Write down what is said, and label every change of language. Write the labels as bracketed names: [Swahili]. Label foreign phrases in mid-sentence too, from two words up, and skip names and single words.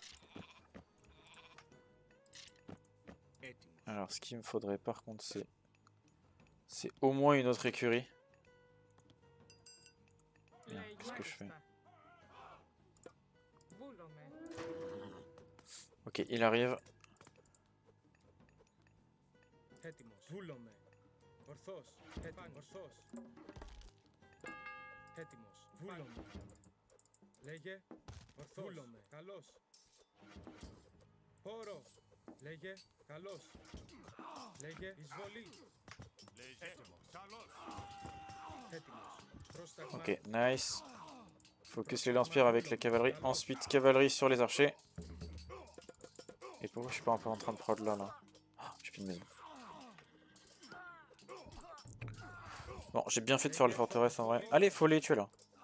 [French] Alors, ce qu'il me faudrait par contre, c'est au moins une autre écurie. Qu'est-ce que je fais? Ok, il arrive. [Greek] Έτοιμος. Βούλομαι. Ορθός. Ορθός. Έτοιμος. Βούλομαι. Λέγε. Ορθός. Βούλομαι. Καλός. Πόρο. Λέγε. Καλός. Λέγε. Εισβολή. Έτοιμος. Καλός. Έτοιμος. Πρόσταγμα. [English] Ok, nice. [French] Focus les lance-pierres avec la cavalerie. Ensuite, cavalerie sur les archers. Et pourquoi je suis pas un peu en train de prod là, oh, j'ai plus de maison. Bon, j'ai bien fait de faire les forteresses en vrai. Allez, faut les tuer là.